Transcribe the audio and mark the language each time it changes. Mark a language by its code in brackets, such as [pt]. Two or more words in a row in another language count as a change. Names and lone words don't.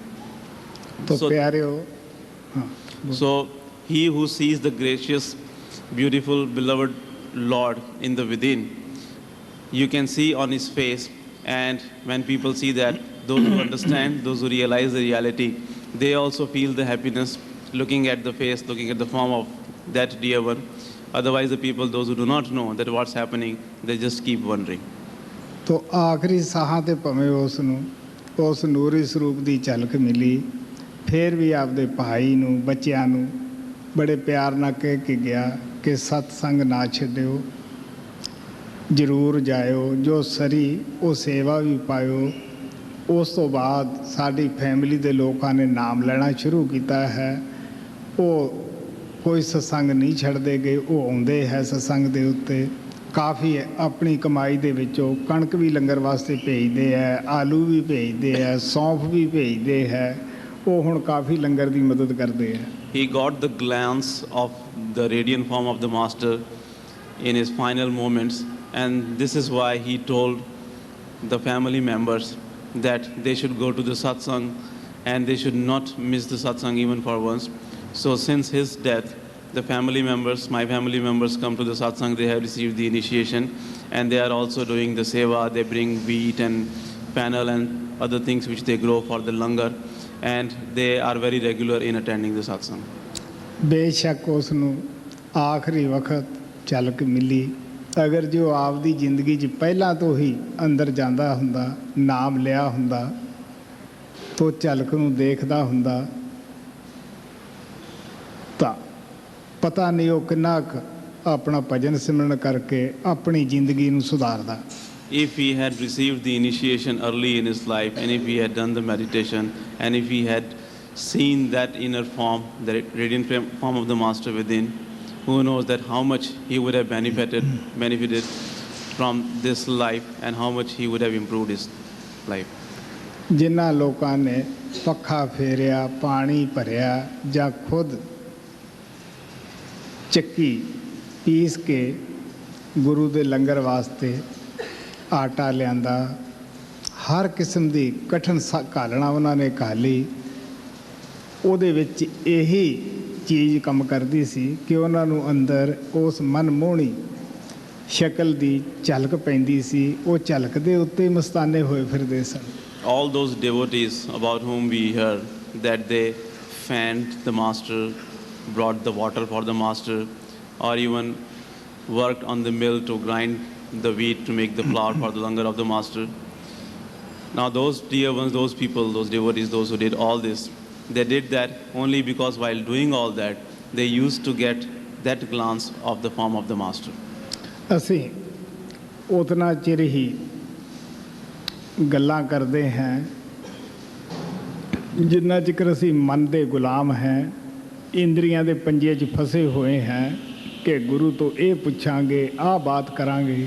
[en] So he who sees the gracious, beautiful, beloved Lord in the within, you can see on his face, and when people see that, those who understand, those who realize the reality, they also feel the happiness looking at the face, looking at the form of that dear one. Otherwise, the people, those who do not know that what's happening, they just keep wondering. [pa] ਤੋ ਆਖਰੀ ਸਾਹਾਂ ਤੇ ਭਵੇਂ ਉਸ ਨੂਰੀ ਸਰੂਪ ਦੀ ਝਲਕ ਮਿਲੀ, ਫਿਰ ਵੀ ਆਪਦੇ ਭਾਈ ਨੂੰ, ਬੱਚਿਆਂ ਨੂੰ ਬੜੇ ਪਿਆਰ ਨਾਲ ਕਹਿ ਕੇ ਗਿਆ ਕਿ ਸਤਸੰਗ ਨਾ ਛੱਡਿਓ, ਜ਼ਰੂਰ ਜਾਇਓ, ਜੋ ਸਰੀ ਉਹ ਸੇਵਾ ਵੀ ਪਾਇਓ। ਉਸ ਤੋਂ ਬਾਅਦ ਸਾਡੀ ਫੈਮਿਲੀ ਦੇ ਲੋਕਾਂ ਨੇ ਨਾਮ ਲੈਣਾ ਸ਼ੁਰੂ ਕੀਤਾ ਹੈ। ਉਹ ਕੋਈ ਸਤਸੰਗ ਨਹੀਂ ਛੱਡਦੇ ਗਏ, ਉਹ ਆਉਂਦੇ ਹੈ ਸਤਸੰਗ ਦੇ ਉੱਤੇ। ਕਾਫੀ ਆਪਣੀ ਕਮਾਈ ਦੇ ਵਿੱਚੋਂ ਕਣਕ ਵੀ ਲੰਗਰ ਵਾਸਤੇ ਭੇਜਦੇ ਹੈ, ਆਲੂ ਵੀ ਭੇਜਦੇ ਹੈ, ਸੌਂਫ ਵੀ ਭੇਜਦੇ ਹੈ। ਉਹ ਹੁਣ ਕਾਫੀ ਲੰਗਰ ਦੀ ਮਦਦ ਕਰਦੇ ਹੈ। [en] He got the glance of the radiant form of the Master in his final moments, and this is why he told the family members that they should go to the Satsang and they should not miss the Satsang even for once. So since his death, the family members, my family members, come to the Satsang. They have received the initiation and they are also doing the seva. They bring wheat and fennel and other things which they grow for the langar, and they are very regular in attending the Satsang. [pa] ਬੇਸ਼ੱਕ ਉਸ ਨੂੰ ਆਖਰੀ ਵਕਤ ਝਲਕ ਮਿਲੀ। ਅਗਰ ਜੋ ਆਪਦੀ ਜ਼ਿੰਦਗੀ 'ਚ ਪਹਿਲਾਂ ਤੋਂ ਹੀ ਅੰਦਰ ਜਾਂਦਾ ਹੁੰਦਾ, ਨਾਮ ਲਿਆ ਹੁੰਦਾ, ਤਾਂ ਝਲਕ ਨੂੰ ਦੇਖਦਾ ਹੁੰਦਾ, ਤਾਂ ਪਤਾ ਨਹੀਂ ਉਹ ਕਿੰਨਾ ਕੁ ਆਪਣਾ ਭਜਨ ਸਿਮਰਨ ਕਰਕੇ ਆਪਣੀ ਜ਼ਿੰਦਗੀ ਨੂੰ ਸੁਧਾਰਦਾ। [en] If he had received the initiation early in his life, and if he had done the meditation, and if he had seen that inner form, the radiant form of the Master within, who knows that how much he would have benefited from this life and how much he would have improved his life. [pa] ਜਿਨ੍ਹਾਂ ਲੋਕਾਂ ਨੇ ਪੱਖਾ ਫੇਰਿਆ, ਪਾਣੀ ਭਰਿਆ ਜਾਂ ਖੁਦ ਚੱਕੀ ਪੀਸ ਕੇ ਗੁਰੂ ਦੇ ਲੰਗਰ ਵਾਸਤੇ ਆਟਾ ਲਿਆਂਦਾ, ਹਰ ਕਿਸਮ ਦੀ ਕਠਿਨ ਘਾਲਣਾ ਉਹਨਾਂ ਨੇ ਘਾਲੀ। ਉਹਦੇ ਵਿੱਚ ਇਹੀ ਚੀਜ਼ ਕੰਮ ਕਰਦੀ ਸੀ ਕਿ ਉਹਨਾਂ ਨੂੰ ਅੰਦਰ ਉਸ ਮਨਮੋਹਣੀ ਸ਼ਕਲ ਦੀ ਝਲਕ ਪੈਂਦੀ ਸੀ। ਉਹ ਝਲਕ ਦੇ ਉੱਤੇ ਮਸਤਾਨੇ ਹੋਏ ਫਿਰਦੇ ਸਨ। [en] All those devotees about whom we heard that they fanned the Master, brought the water for the Master, or even worked on the mill to grind the wheat to make the flour for the langar of the Master. Now those dear ones, those people, those devotees, those who did all this, they did that only because while doing all that, they used to get that glance of the form of the Master. [pa] ਅਸੀਂ ਉਤਨਾ ਚਿਰ ਹੀ ਗੱਲਾਂ ਕਰਦੇ ਹਾਂ ਜਿੰਨਾ ਚਿਰ ਅਸੀਂ ਮਨ ਦੇ ਗੁਲਾਮ ਹੈ, ਇੰਦਰੀਆਂ ਦੇ ਪੰਜੇ 'ਚ ਫਸੇ ਹੋਏ ਹਾਂ ਕਿ ਗੁਰੂ ਤੋਂ ਇਹ ਪੁੱਛਾਂਗੇ, ਆਹ ਬਾਤ ਕਰਾਂਗੇ।